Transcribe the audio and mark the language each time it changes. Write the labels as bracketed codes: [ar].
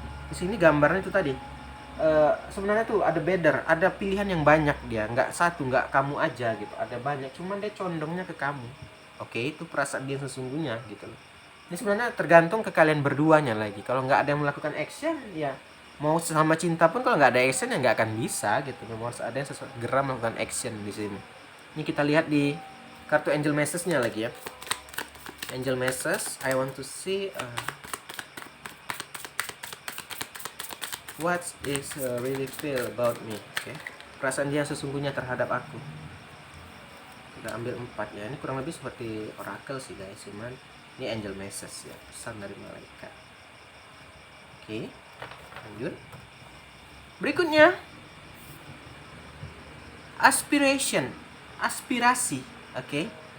[id] Di sini gambarnya itu tadi. Sebenarnya tuh ada better, ada pilihan yang banyak dia, nggak satu, nggak kamu aja gitu, ada banyak, cuman dia condongnya ke kamu. Oke, itu perasaan dia sesungguhnya gitu loh. Ini sebenarnya tergantung ke kalian berduanya lagi. Kalau nggak ada yang melakukan action, ya mau sama cinta pun kalau nggak ada action ya nggak akan bisa gitu. Memang harus ada yang segera melakukan action di sini. Ini kita lihat di kartu angel message-nya lagi ya. [en] Angel message, I want to see what is really feel about me. Okay. [id] Perasaan dia sesungguhnya terhadap aku. Kita ambil 4 ya. Ini kurang lebih seperti oracle sih guys, cuman ini angel message ya, pesan dari malaikat. Oke. Lanjut. Berikutnya aspirasi. Oke.